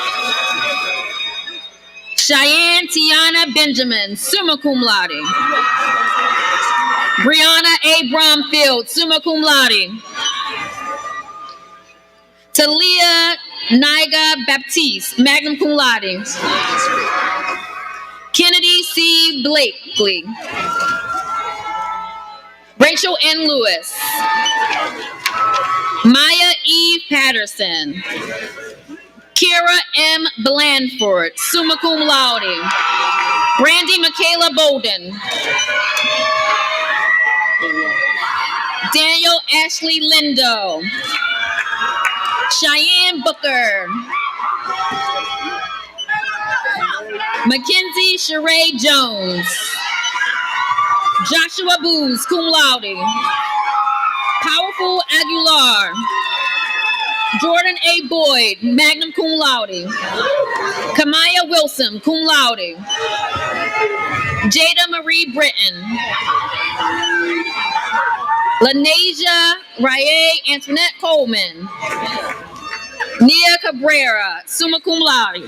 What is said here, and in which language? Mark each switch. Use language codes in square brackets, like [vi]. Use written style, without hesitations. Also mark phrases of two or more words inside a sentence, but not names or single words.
[en] Cheyenne Tiana Benjamin, [la] summa cum laude. [en] Brianna A. Bromfield, [la] summa cum laude. [en] Talia Niga Baptiste, [la] magna cum laude. [en] Kennedy C. Blakely. Rachel N. Lewis. Maya E. Patterson. Kira M. Blandford, [la] summa cum laude. [en] Brandy Michaela Bolden. Daniel Ashley Lindo. Cheyenne Booker. Mackenzie Sheree Jones. Joshua Booz, [la] cum laude. [en] Powerful Aguilar. Jordan A. Boyd, [la] magna cum laude. [en] Kamaya Wilson, [la] cum laude. [en] Jada Marie Britton. Lanasia Raye Antoinette Coleman. Nia Cabrera, [la] summa cum laude.